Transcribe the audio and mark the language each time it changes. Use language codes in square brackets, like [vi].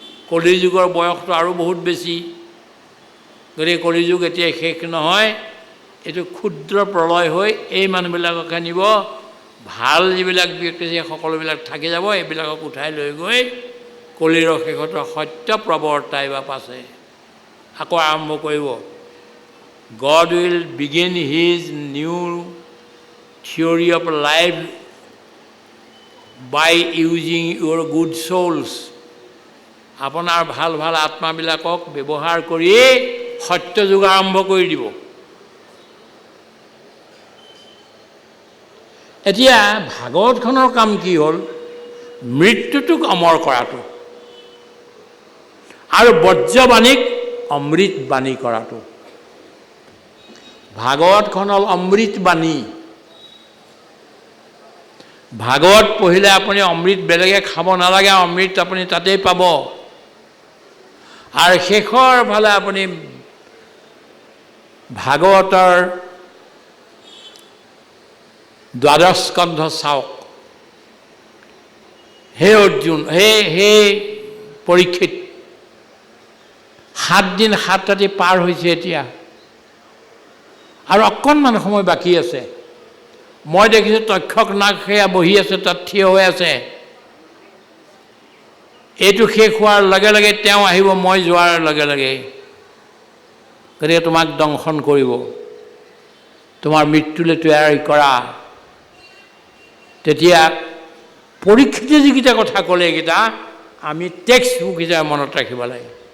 [as] কলি যুগৰ বয়সটো আৰু বহুত বেছি। গতিকে কলি যুগ এতিয়া শেষ নহয়, এইটো ক্ষুদ্ৰ প্ৰলয় হৈ এই মানুহবিলাককে নিব। ভাল যিবিলাক ব্যক্তি আছে সকলোবিলাক থাকি যাব, এইবিলাকক উঠাই লৈ গৈ কলিৰ শেষত সত্য প্ৰৱৰ্তাইবা পাছে আকৌ আৰম্ভ কৰিব। [en] God will begin his new theory of life by using your good souls. [as] আপোনাৰ ভাল ভাল আত্মাবিলাকক ব্যৱহাৰ কৰি সত্য যুগ আৰম্ভ কৰি দিব। এতিয়া ভাগৱতখনৰ কাম কি হ'ল? মৃত্যুটোক অমৰ কৰাটো আৰু বজ্ৰবাণীক অমৃত বাণী কৰাটো। ভাগৱতখন হ'ল অমৃত বাণী। ভাগৱত পঢ়িলে আপুনি অমৃত বেলেগে খাব নালাগে, অমৃত আপুনি তাতেই পাব। আৰু শেষৰ ফালে আপুনি ভাগৱতৰ 12 স্কন্ধ চাওক। হে অৰ্জুন, হে পৰীক্ষিত, 7 দিন 7 ৰাতি পাৰ হৈছে এতিয়া, আৰু অকণমান সময় বাকী আছে। মই দেখিছোঁ তক্ষক নাগ সেয়া বহি আছে, তাত থিয় হৈ আছে। এইটো শেষ হোৱাৰ লগে লগে তেওঁ আহিব, মই যোৱাৰ লগে লগে। গতিকে তোমাক দংশন কৰিব, তোমাৰ মৃত্যুলৈ তৈয়াৰী কৰা। তেতিয়া পৰীক্ষিতে যিকেইটা কথা ক'লে, এইকেইটা আমি টেক্সট বুক হিচাপে মনত ৰাখিব লাগে।